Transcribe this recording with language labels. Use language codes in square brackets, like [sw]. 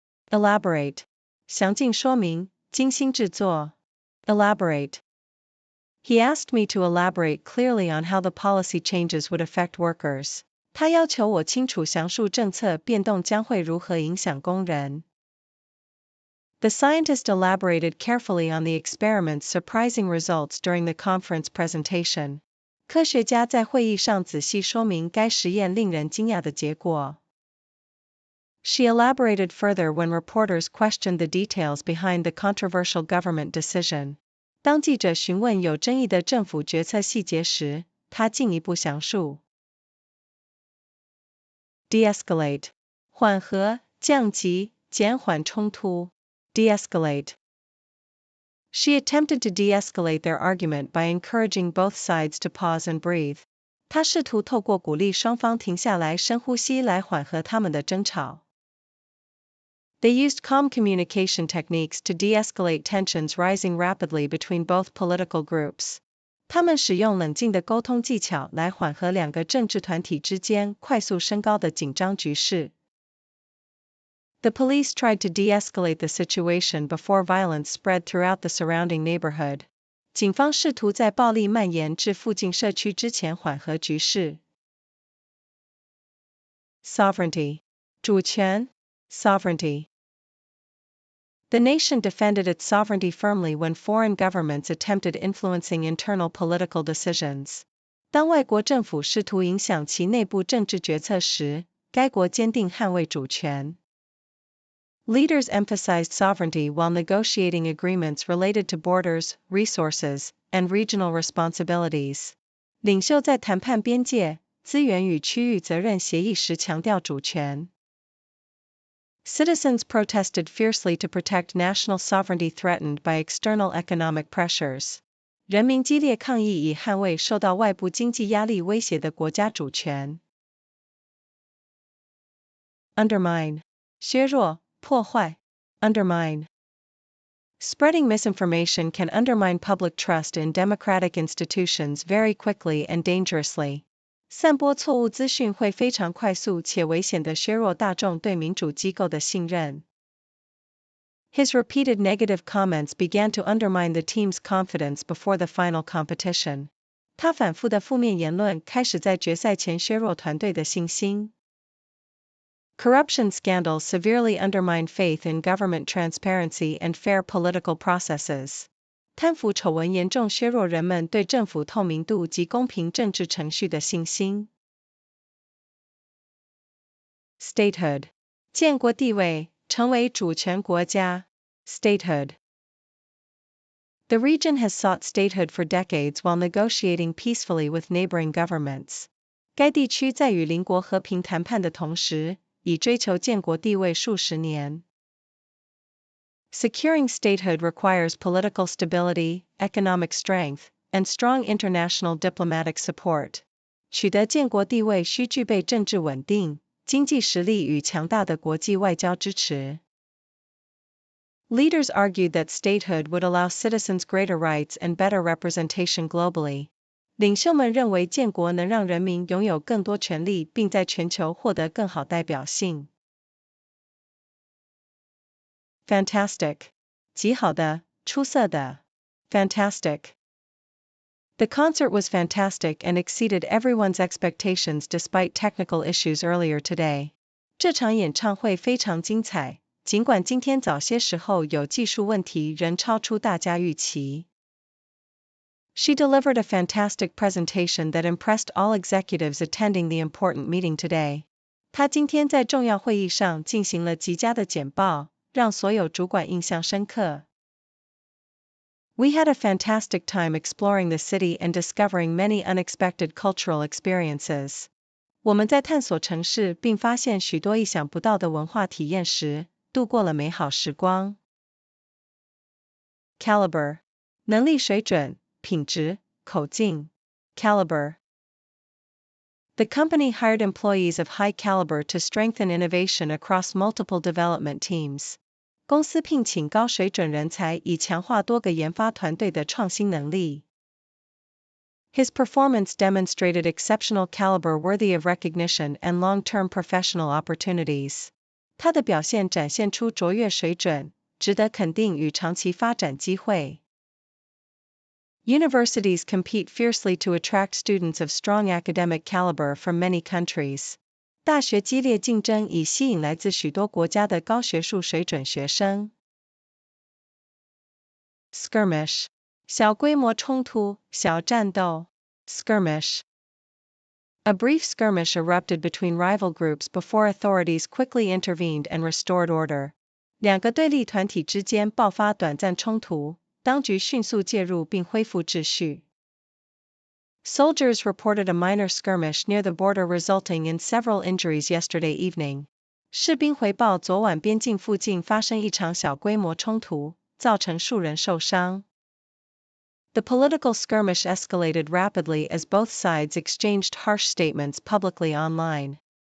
[zh] Elaborate 详尽说明，精心制作。 [en] Elaborate. He asked me to elaborate clearly on how the policy changes would affect workers. [zh] 他要求我清楚详述政策变动将会如何影响工人。 [en] The scientist elaborated carefully on the experiment's surprising results during the conference presentation. [zh] 科学家在会议上仔细说明该实验令人惊讶的结果。 [en] She elaborated further when reporters questioned the details behind the controversial government decision. [zh] 当记者询问有争议的政府决策细节时，她进一步详述。 De-escalate 缓和、降级、减缓冲突。 [en] De-escalate. She attempted to de-escalate their argument by encouraging both sides to pause and breathe. [zh] 她试图透过鼓励双方停下来深呼吸来缓和他们的争吵。 [en] They used calm communication techniques to de-escalate tensions rising rapidly between both political groups. [zh] 他们使用冷静的沟通技巧来缓和两个政治团体之间快速升高的紧张局势。 [en] The police tried to de-escalate the situation before violence spread throughout the surrounding neighborhood. [zh] 警方试图在暴力蔓延至附近社区之前缓和局势。 [en] Sovereignty 主权 Sovereignty. The nation defended its sovereignty firmly when foreign governments attempted influencing internal political decisions. [zh] 当外国政府试图影响其内部政治决策时，该国坚定捍卫主权。 [en] Leaders emphasized sovereignty while negotiating agreements related to borders, resources, and regional responsibilities. [zh] 领袖在谈判边界、资源与区域责任协议时强调主权。 [en] Citizens protested fiercely to protect national sovereignty threatened by external economic pressures. [zh] 人民激烈抗议以捍卫受到外部经济压力威胁的国家主权。 Undermine 削弱、破坏。 [en] Undermine. Spreading misinformation can undermine public trust in democratic institutions very quickly and dangerously. [zh] 散播错误资讯会非常快速且危险地削弱大众对民主机构的信任。 [en] His repeated negative comments began to undermine the team's confidence before the final competition. [zh] 他反复的负面言论开始在决赛前削弱团队的信心。 [en] Corruption scandals severely undermine faith in government transparency and fair political processes. [zh] 贪腐丑闻严重削弱人们对政府透明度及公平政治程序的信心。 Statehood 建国地位，成为主权国家。 [en] Statehood. The region has sought statehood for decades while negotiating peacefully with neighboring governments. [zh] 该地区在与邻国和平谈判的同时，以追求建国地位数十年。 [en] Securing statehood requires political stability, economic strength, and strong international diplomatic support. [zh] 取得建国地位需具备政治稳定、经济实力与强大的国际外交支持。 [en] Leaders argued that statehood would allow citizens greater rights and better representation globally. [zh] 领袖们认为建国能让人民拥有更多权利并在全球获得更好代表性。 [en] Fantastic. [zh] 极好的，出色的。 [en] Fantastic. The concert was fantastic and exceeded everyone's expectations despite technical issues earlier today. [zh] 这场演唱会非常精彩，尽管今天早些时候有技术问题仍超出大家预期。 [en] She delivered a fantastic presentation that impressed all executives attending the important meeting today. [zh] 她今天在重要会议上进行了极佳的简报，让所有主管印象深刻。 [en] We had a fantastic time exploring the city and discovering many unexpected cultural experiences. [zh] 我们在探索城市并发现许多意想不到的文化体验时，度过了美好时光。 [en] Caliber. [zh] 能力水准、品质、口径。 [en] Caliber. The company hired employees of high caliber to strengthen innovation across multiple development teams. [zh] 公司聘请高水准人才以强化多个研发团队的创新能力。 [en] His performance demonstrated exceptional caliber worthy of recognition and long-term professional opportunities. [zh] 他的表现展现出卓越水准，值得肯定与长期发展机会。 [en] Universities compete fiercely to attract students of strong academic caliber from many countries. [zh] 大学激烈竞争以吸引来自许多国家的高学术水准学生。 Skirmish 小规模冲突、小战斗。 [en] Skirmish. A brief skirmish erupted between rival groups before authorities quickly intervened and restored order. [zh] 两个对立团体之间爆发短暂冲突，当局迅速介入并恢复秩序。 [en] Soldiers reported a minor skirmish near the border resulting in several injuries yesterday evening. [zh] 士兵回报昨晚边境附近发生一场小规模冲突，造成数人受伤。 [en] The political skirmish escalated rapidly as both sides exchanged harsh statements publicly online.